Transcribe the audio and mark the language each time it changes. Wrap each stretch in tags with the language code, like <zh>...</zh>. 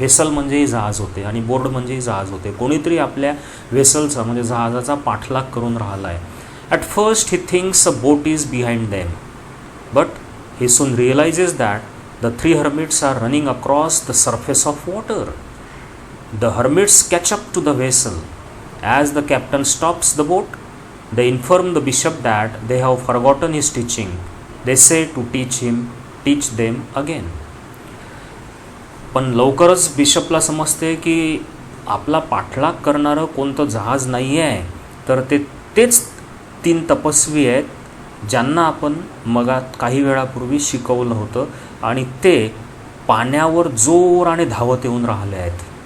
<mr>Vessel म्हणजेही जहाज होते आणि बोर्ड म्हणजेही जहाज होते. कोणीतरी आपल्या व्हेसलचा म्हणजे जहाजाचा पाठलाग करून राहिला आहे.</mr> <en>At first he thinks a boat is behind them, but he soon realises that the 3 hermits are running across the surface of water. The hermits catch up to the vessel. As the captain stops the boat, they inform the bishop that they have forgotten his teaching. They say to teach them again.</en> <mr>पण लवकरच बिशपला समजते की आपला पाठलाग करणारं कोणतं जहाज नाही आहे, तर तेच 3 तपस्वी आहेत ज्यांना आपण मगात काही वेळापूर्वी शिकवलं होतं आणि ते पाण्यावर जोराने धावत येऊन राहिले आहेत.</mr>